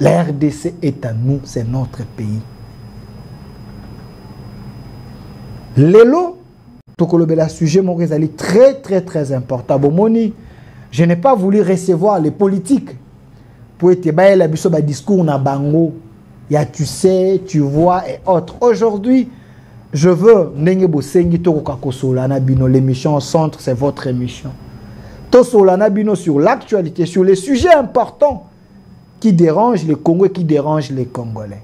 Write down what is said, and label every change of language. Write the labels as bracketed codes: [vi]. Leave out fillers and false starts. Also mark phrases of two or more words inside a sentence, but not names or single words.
[fr] La RDC est à nous, c'est notre pays. Lelo, le sujet très très très important. Bomoni, je n'ai pas voulu recevoir les politiques pour être la discours [ln] na bango, [fr] ya tu sais, tu vois et autres. Aujourd'hui, je veux l'émission au centre, c'est votre émission. Sur l'actualité, sur les sujets importants qui dérangent les Congolais, qui dérangent les Congolais.